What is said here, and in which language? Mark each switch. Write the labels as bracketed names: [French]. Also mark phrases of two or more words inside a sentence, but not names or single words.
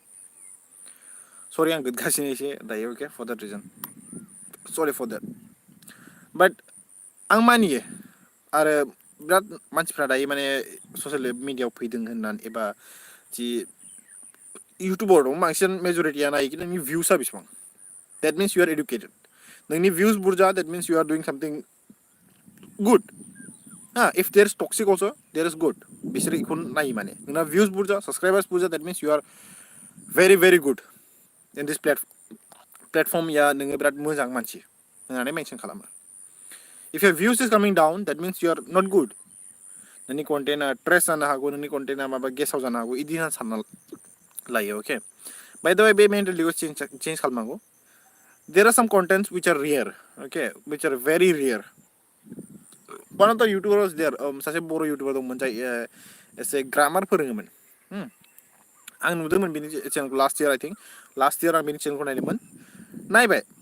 [Bodo] सरि आं गोदगासिनो एसे दायो अके [English] for that reason sorry for that but [Bodo] आं मानियो आरो बिराद मानसिफ्रा दायो माने [English] social media [Bodo] फैदों होननानै एबा जि इउटुबाव दं बांसिन मेजरिटिया नायो कि नोंनि [English] भिउसआ बेसेबां that means you are educated [Bodo] नोंनि भिउस बुरजा [English] that means you are doing something good if there is toxic also there is [Bodo] गुड बिसोर बेखौ नायो माने नोंना भिउस बुरजा साबसक्राइबार्स बुरजा [English] that means you are very very good in this platform [Bodo] या नोङो बिराद मोजां मानसि होननानै मेनसन खालामो [English] if your views is coming down that means you are not good [Bodo] नोंनि कन्टेन्टआ ट्रेस जानो हागौ नोंनि कन्टेन्टआ माबा गेसाव जानो हागौ बिदि होनना सानना लायो अके [English] by the way [Bodo] बे मेन्टेलिटिखौ चेन्ज खालामनांगौ [English] there are some contents which are real [Bodo] अके [English] which are very real one of the YouTubers there [Bodo] सासे बर' इउटुबार दंमोन जाय एसे ग्रामार फोरोङोमोन आं नुदोंमोन बिनि चेनेलखौ [English] last year I think last year [Bodo] आं बिनि चेनेलखौ नायदोंमोन नायबाय